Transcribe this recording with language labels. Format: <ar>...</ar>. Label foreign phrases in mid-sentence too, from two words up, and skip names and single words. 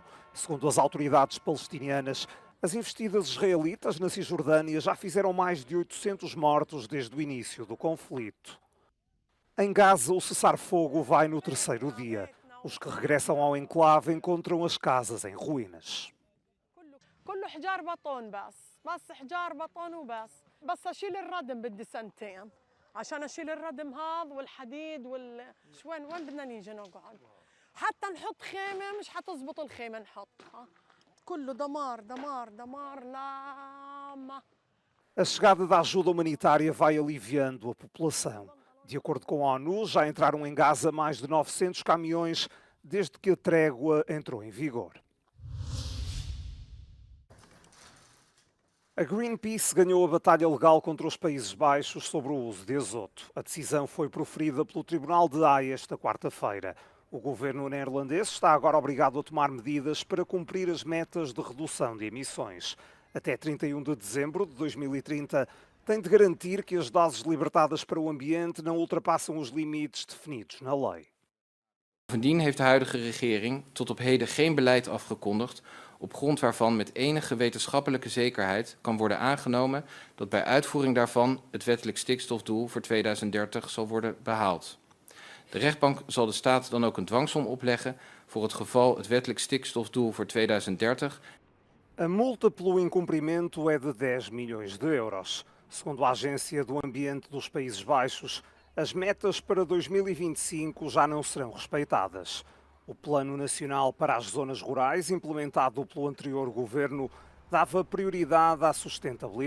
<pt>Segundo as autoridades palestinianas, as investidas israelitas na Cisjordânia já fizeram mais de 800 mortos desde o início do conflito. Em Gaza, o cessar-fogo vai no 3º dia. Os que regressam ao enclave encontram as casas em ruínas.</pt> <ar>كله حجار بطون بس حجار بطون وبس اشيل الردم بدي سنتين عشان اشيل الردم هذا والحديد وين بدنا نيجي نقعد حتى نحط خيمه مش حتزبط الخيمه نحطها كله دمار دمار دمار لا.</ar> <pt>A chegada da ajuda humanitária vai aliviando a população. De acordo com a ONU, já entraram em Gaza mais de 900 caminhões desde que a trégua entrou em vigor. A Greenpeace ganhou a batalha legal contra os Países Baixos sobre o uso de azoto. A decisão foi proferida pelo Tribunal de Haia esta quarta-feira. O governo neerlandês está agora obrigado a tomar medidas para cumprir as metas de redução de emissões. Até 31 de dezembro de 2030, tem de garantir que as doses libertadas para o ambiente não ultrapassam os limites definidos na lei.</pt> <nl>Bovendien heeft de huidige regering tot op heden geen beleid afgekondigd op grond waarvan met enige wetenschappelijke zekerheid kan worden aangenomen dat bij uitvoering daarvan het wettelijk stikstofdoel voor 2030 zal worden behaald. De rechtbank zal de staat dan ook een dwangsom opleggen voor het geval het wettelijk stikstofdoel voor 2030.</nl> <pt>A multa pelo incumprimento é de 10 milhões de euros. Segundo a Agência do Ambiente dos Países Baixos, as metas para 2025 já não serão respeitadas. O Plano Nacional para as Zonas Rurais, implementado pelo anterior governo, dava prioridade à sustentabilidade.</pt>